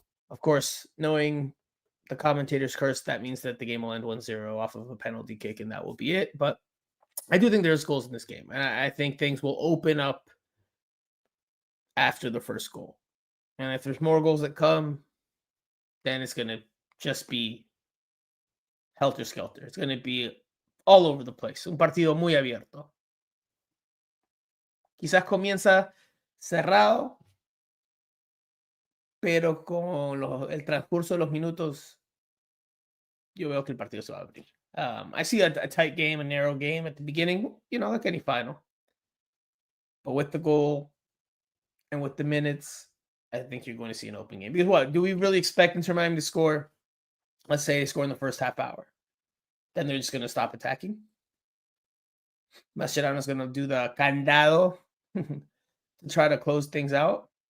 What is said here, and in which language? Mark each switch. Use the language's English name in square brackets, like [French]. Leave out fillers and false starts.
[English] Of course, knowing the commentator's curse, that means that the game will end 1-0 off of a penalty kick, and that will be it. But I do think there's goals in this game. And I think things will open up after the first goal. And if there's more goals that come, then it's going to just be helter-skelter. It's going to be all over the place. [Spanish] Un partido muy abierto. Quizás comienza cerrado, pero con el transcurso de los minutos, yo veo que el partido se va a abrir. [English] I see a tight game, a narrow game at the beginning, like any final. But with the goal and with the minutes, I think you're going to see an open game. Because what? Do we really expect Inter Miami to score? Let's say they score in the first half hour. Then they're just going to stop attacking. Mascherano's going to do the candado to try to close things out.